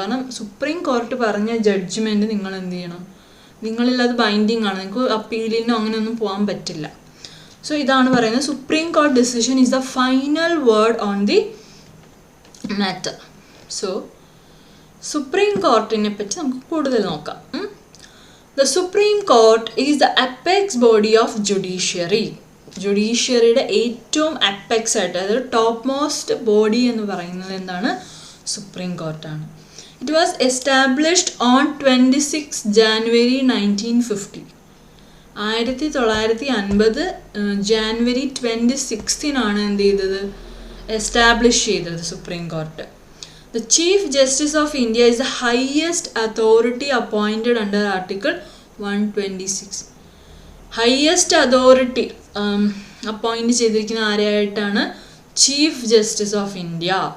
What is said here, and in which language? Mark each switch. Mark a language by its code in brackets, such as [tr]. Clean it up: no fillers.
[ml] കാരണം supreme court പറഞ്ഞ judgement നിങ്ങൾ എന്ത് ചെയ്യണം, നിങ്ങളിൽ അത് ബൈൻഡിങ് ആണ്. നിങ്ങൾക്ക് അപ്പീലിനോ അങ്ങനെയൊന്നും പോകാൻ പറ്റില്ല. സോ ഇതാണ് പറയുന്നത്, [en] Supreme court decision is the final word on the matter. [ml] So supreme കോർട്ടിനെ പറ്റി നമുക്ക് കൂടുതൽ നോക്കാം. [en] The Supreme Court is the apex body of judiciary. [ml] ജുഡീഷ്യറിയുടെ ഏറ്റവും അപ്പെക്സ് ആയിട്ട്, അതായത് ടോപ്പ് മോസ്റ്റ് ബോഡി എന്ന് പറയുന്നത് എന്താണ്, supreme കോർട്ടാണ്. [en] It was established on 26 January 1950. [ml] 1950 January 26 എന്ത് ചെയ്തത്, എസ്റ്റാബ്ലിഷ് ചെയ്തത് supreme court. [en] The Chief Justice of India is the highest authority appointed under Article 126. Highest authority [ml] appoint ചെയ്തിരിക്കുന്ന ആരായിട്ടാണ്, ചീഫ് ജസ്റ്റിസ് ഓഫ് ഇന്ത്യ.